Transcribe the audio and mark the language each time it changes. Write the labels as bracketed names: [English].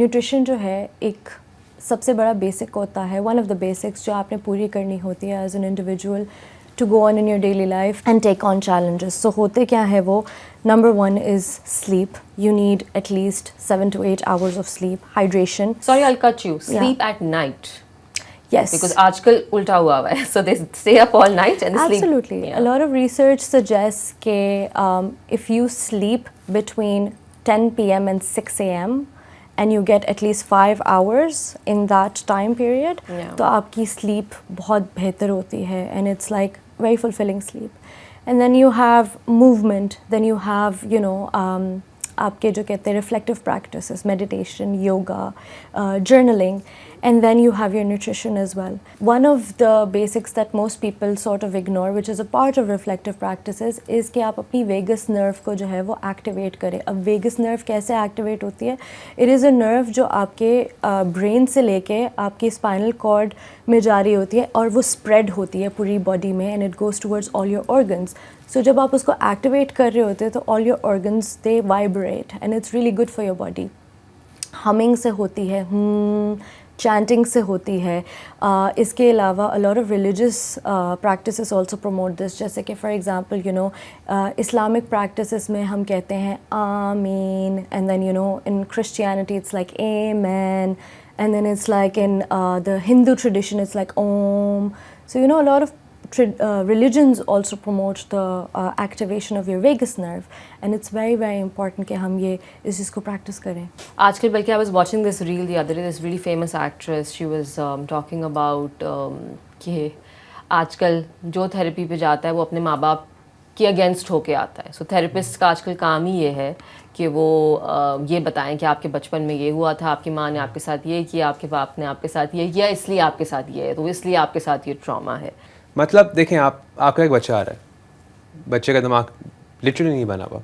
[Urdu] Nutrition جو ہے ایک سب سے بڑا بیسک ہوتا ہے, [English] one of the basics [Urdu] جو آپ نے پوری کرنی ہوتی ہے [English] As an individual to go on in your daily life and take on challenges. [Urdu] سو ہوتے کیا ہے وہ, number 1 [English] Is sleep. You need at least 7 to 8 hours of sleep. Hydration. Sorry, I'll cut you. Sleep at night. Yes. Because [Urdu] آج کل الٹا ہوا ہے, [English] so they stay up all night and sleep. Absolutely. A lot of research suggests that if you sleep between 10 p.m. and 6 a.m. and you get at least 5 hours in that time period, [Urdu] تو آپ کی sleep بہت بہتر ہوتی ہے, [English] and it's like very fulfilling sleep. And then you have movement, then you have, you know, [Urdu] آپ کے جو کہتے ہیں [English] reflective practices, meditation, yoga, journaling, and then you have your nutrition as well. One of the basics that most people sort of ignore, which is a part of reflective practices, is [Urdu] کہ آپ اپنی Vegas نرو کو جو ہے وہ activate کریں. اب Vegas نرو کیسے ایکٹیویٹ ہوتی ہے؟ [English] it is a nerve [Urdu] جو آپ کے برین سے لے کے آپ کی اسپائنل کارڈ میں جاری ہوتی ہے, اور وہ اسپریڈ ہوتی ہے پوری باڈی میں, [English] And it goes towards all your organs. [Urdu] سو جب آپ اس کو ایکٹیویٹ کر رہے ہوتے ہیں تو [English] All your organs they vibrate, and it's really good for your body. [Urdu] Humming سے ہوتی ہے, چینٹنگ سے ہوتی ہے. اس کے علاوہ [English] a lot of religious practices also promote this, [Urdu] جیسے کہ [English] For example you know Islamic practices میں ہم کہتے ہیں آمین, and then you know in Christianity it's like آمین, and then it's like in the Hindu tradition it's like Om. So you know a lot of religions also promote the activation of your vagus nerve, and it's very very important [Urdu] کہ ہم یہ اس چیز کو practice کریں. آج کل بلکہ [English] I was watching this reel the other day, this really famous actress, she was talking about [Urdu] کہ آج کل جو تھراپی پہ جاتا ہے وہ اپنے ماں باپ کے اگینسٹ ہو کے آتا ہے. سو تھراپسٹ کا آج کل کام ہی یہ ہے کہ وہ یہ بتائیں کہ آپ کے بچپن میں یہ ہوا تھا, آپ کی ماں نے آپ کے ساتھ یہ کیا, آپ کے باپ نے آپ کے ساتھ یہ کیا, اس لیے آپ کے ساتھ یہ ہے, تو اس لیے آپ کے ساتھ یہ ٹراما ہے. مطلب دیکھیں, آپ کا ایک بچہ آ رہا ہے, بچے کا دماغ لٹرلی نہیں بنا ہوا.